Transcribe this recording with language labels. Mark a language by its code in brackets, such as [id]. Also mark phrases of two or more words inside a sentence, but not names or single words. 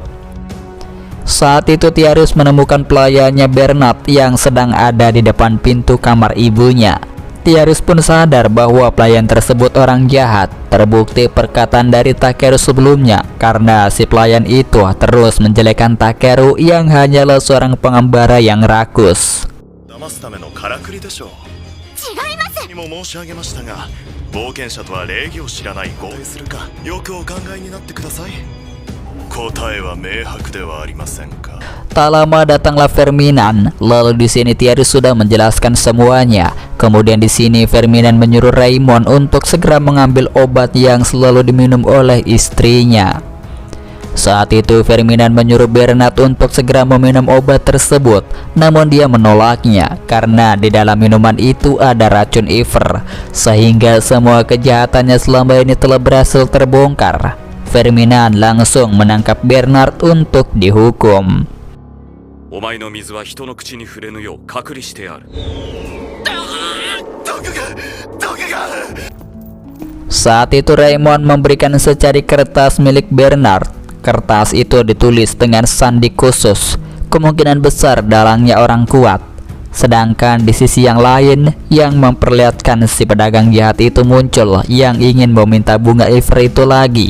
[id] Saat itu Tiaris menemukan pelayannya Bernard yang sedang ada di depan pintu kamar ibunya. Tiaris pun sadar bahwa pelayan tersebut orang jahat. Terbukti perkataan dari Takeru sebelumnya, karena si pelayan itu terus menjelekkan Takeru yang hanyalah seorang pengembara yang rakus. [ja] 騙すためのからくりでしょう。違います。にも申し上げましたが、冒険者とは礼儀を知らない合意するか、よくお考えになってください。答えは明白ではありませんか。 [id] Tak lama datanglah Ferdinand. Lalu di sini Thierry sudah menjelaskan semuanya. Kemudian di sini Ferdinand menyuruh Raymond untuk segera mengambil obat yang selalu diminum oleh istrinya. Saat itu Ferdinand menyuruh Bernard untuk segera meminum obat tersebut, namun dia menolaknya karena di dalam minuman itu ada racun Iver, sehingga semua kejahatannya selama ini telah berhasil terbongkar. Ferdinand langsung menangkap Bernard untuk dihukum. [ja] お前の水は人の口に触れぬよう隔離してある。 [id] Saat itu Raymond memberikan secari kertas milik Bernard. Kertas itu ditulis dengan sandi khusus, kemungkinan besar dalangnya orang kuat. Sedangkan di sisi yang lain, yang memperlihatkan si pedagang jahat itu muncul yang ingin meminta bunga Iver itu lagi.